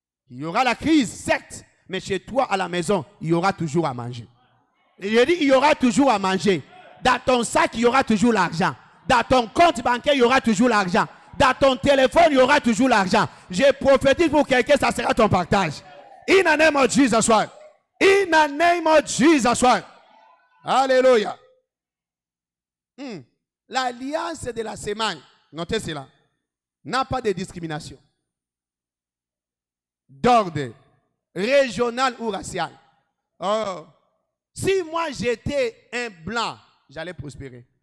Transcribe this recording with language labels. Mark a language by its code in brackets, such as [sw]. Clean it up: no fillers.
[fr] Il y aura la crise, certes, mais chez toi à la maison, il y aura toujours à manger. Et je dis, il y aura toujours à manger. Dans ton sac, il y aura toujours l'argent. Dans ton compte bancaire, il y aura toujours l'argent. Dans ton téléphone, il y aura toujours l'argent. Je prophétise pour quelqu'un, ça sera ton partage. [en] In the name of Jesus Christ. In the name of Jesus Christ. [fr] Alléluia. L'alliance de la sémaille, notez cela, n'a pas de discrimination d'ordre régional ou racial. Oh. Si moi j'étais un blanc, j'allais prospérer.